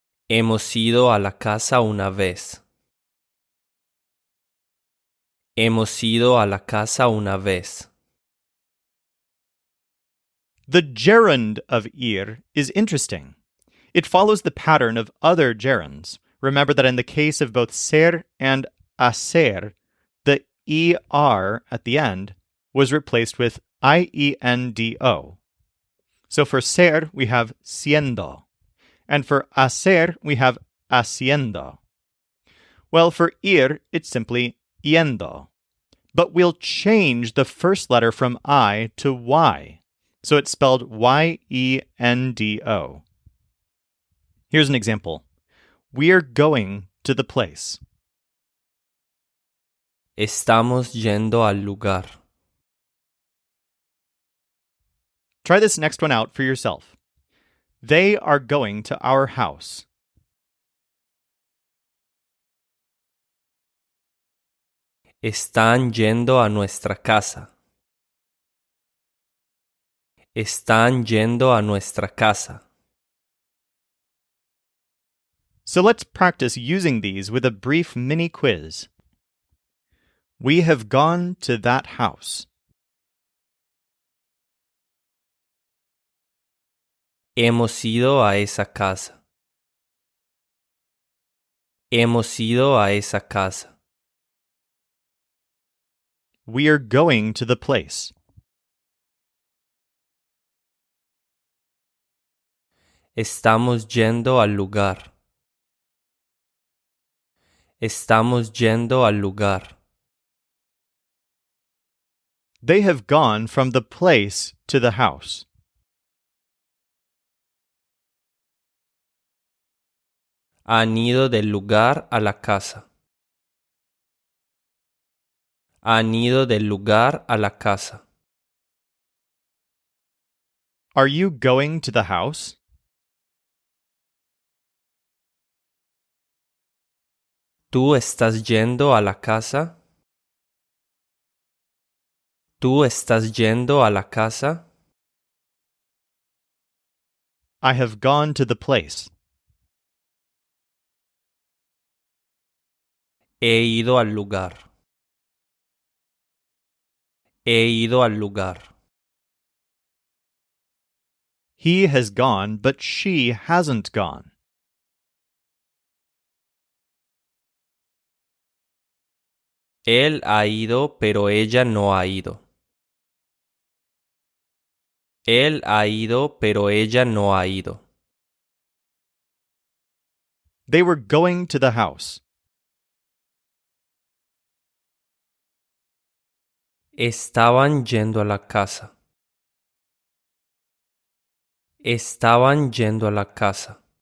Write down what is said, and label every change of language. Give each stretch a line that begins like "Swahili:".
Spanish: Hemos ido a la casa una vez. Hemos ido a la casa una vez.
English: The gerund of ir is interesting. It follows the pattern of other gerunds. Remember that in the case of both ser and hacer, the er at the end was replaced with iendo. So for ser, we have siendo. And for hacer, we have haciendo. Well, for ir, it's simply yendo. But we'll change the first letter from I to Y. So it's spelled Y-E-N-D-O. Here's an example. We're going to the place.
Spanish: Estamos yendo al lugar.
English: Try this next one out for yourself. They are going to our house.
Spanish: Están yendo a nuestra casa. Están yendo a nuestra casa.
English: So let's practice using these with a brief mini quiz. We have gone to that house.
Spanish: Hemos ido a esa casa. Hemos ido a esa casa.
English: We are going to the place.
Spanish: Estamos yendo al lugar. Estamos yendo al lugar.
English: They have gone from the place to the house.
Spanish: Han ido del lugar a la casa. Han ido del lugar a la casa.
English: Are you going to the house?
Spanish: ¿Tú estás yendo a la casa? ¿Tú estás yendo a la casa?
English: I have gone to the place.
Spanish: He ido al lugar. He ido al lugar.
English: He has gone, but she hasn't gone.
Spanish: Él ha ido, pero ella no ha ido. Él ha ido, pero ella no ha ido.
English: They were going to the house.
Spanish: Estaban yendo a la casa. Estaban yendo a la casa.